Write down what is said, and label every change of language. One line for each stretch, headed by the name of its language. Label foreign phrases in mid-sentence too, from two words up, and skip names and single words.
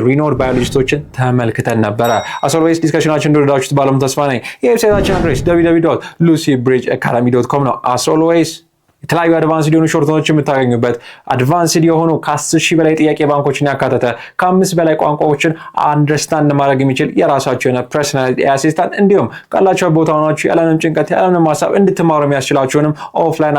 Amharic: renowned ባዮሎጂስቶችን ተመልክተን ነበረ።
English: as always
Amharic: ዲስከሽናችን እንደወደዳችሁት ባለሙሉ ተስፋ ነኝ። የዌብሳይታችን አድሬስ www.lucybridgeacademy.com ነው።
English: as always
Amharic: የተለያዩ አድቫንስድ የሆኑ ሾርትኖች የምታገኙበት አድቫንስድ የሆኑ ከ10,000 በላይ ጥያቄ ባንኮችን ያካተተ ከ5 በላይ ቋንቋዎችን አንደርስታንድ ማድረግ የሚችል የራሳቸው የሆነ
English: personality assistant
Amharic: እንዲሁም ካላቸው ቦታ ሆናችሁ ያለምንም ጭንቀት ያለምንም ሀሳብ እንድትማሩ የሚያስችላችሁንም ኦፍላይን